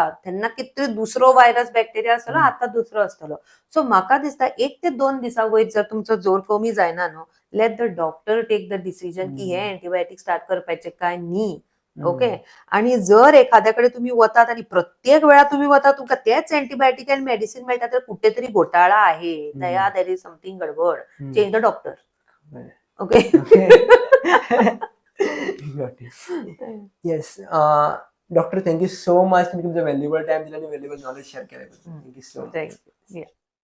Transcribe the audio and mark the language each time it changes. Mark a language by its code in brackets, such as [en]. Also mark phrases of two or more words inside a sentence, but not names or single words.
[kok] तेन्ना कितें तरी दुसरो व्हायरस बॅक्टेरिया आसतलो, आतां दुसरो आसतलो. सो म्हाका दिसता 1 ते 2 दिसां वयर जर तुमचो जोर कमी जायना न्हू, [en] let the doctor take the decision [kok] की हे एंटीबायोटीक स्टार्ट करपाचें काय न्ही. ओके, आणि जर एखाद्याकडे तुम्ही वतात आणि प्रत्येक वेळा तुम्ही वता तुमकां तेच एंटीबायोटीक आणि मेडिसिन मेळटा तर [mr] कुठेतरी घोटाळा आहे. [kok] दया, [en] There is something गडबड. Change the doctor. OK. Yes doctor, thank you so much. [mr] तुम्ही तुमचा [en] valuable time [mr] दिला आणि [en] valuable knowledge [mr] शेअर केलं. [en] Thank you so much. Thank you.